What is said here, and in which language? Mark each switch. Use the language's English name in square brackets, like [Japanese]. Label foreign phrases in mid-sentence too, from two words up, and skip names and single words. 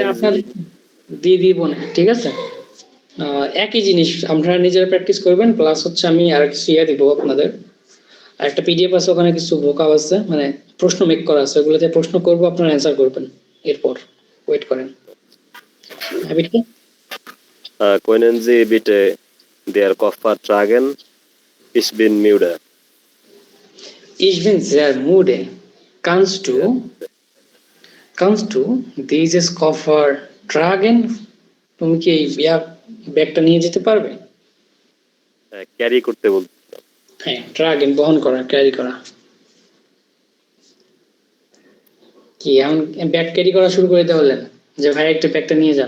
[German] Koinen [Bangla] আপনার [German] Sie [Bangla] দিয়ে দিব না, ঠিক আছে? একই জিনিস আপনারা নিজেরা প্র্যাকটিস করবেন, প্লাস হচ্ছে আমি আর কিছু দিব আপনাদের। আর একটা পিডিএফ আছে, ওখানে কিছু ভোকাব আছে, মানে প্রশ্ন মেক করা আছে, ওগুলোতে প্রশ্ন করবো, আপনারা অ্যান্সার করবেন। এরপর ওয়েট করেন। [German] Können Sie bitte der Koffer tragen? Ich bin müde. Ich bin sehr müde. Kannst du dieses Koffer tragen? [Bangla] তুমি কি এই ব্যাগটা নিয়ে যেতে পারবে? ক্যারি করতে বলতে। হ্যাঁ, ট্রাগেন বহন করা, ক্যারি করা। কি এখন ব্যাগ ক্যারি করা শুরু করে দিতে বললেন যে ভাই একটা ব্যাগটা নিয়ে যান?